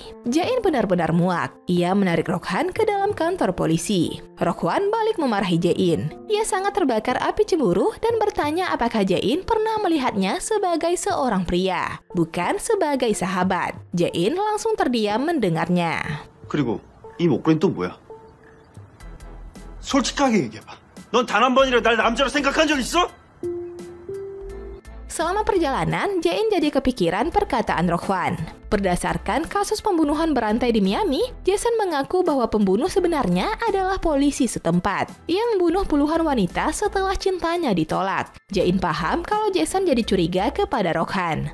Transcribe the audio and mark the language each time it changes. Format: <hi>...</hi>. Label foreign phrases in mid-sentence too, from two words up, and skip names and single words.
<id>Jae-in benar-benar muak. Ia menarik Rock-hwan ke dalam kantor polisi. Rock-hwan balik memarahi Jae-in. Ia sangat terbakar api cemburu dan bertanya apakah Jae-in pernah melihatnya sebagai seorang pria, bukan sebagai sahabat. Jae-in langsung terdiam mendengarnya.</id> <ko>그리고 이 목걸이는 또 뭐야? 솔직하게 얘기해봐. 넌 단 한 번이라도 날 남자로 생각한 적 있어?</ko> <id>Selama perjalanan, Jae-in jadi kepikiran perkataan Rock-hwan. Berdasarkan kasus pembunuhan berantai di Miami, Jason mengaku bahwa pembunuh sebenarnya adalah polisi setempat. Ia membunuh puluhan wanita setelah cintanya ditolak. Jae-in paham kalau Jason jadi curiga kepada Rock-hwan.</id>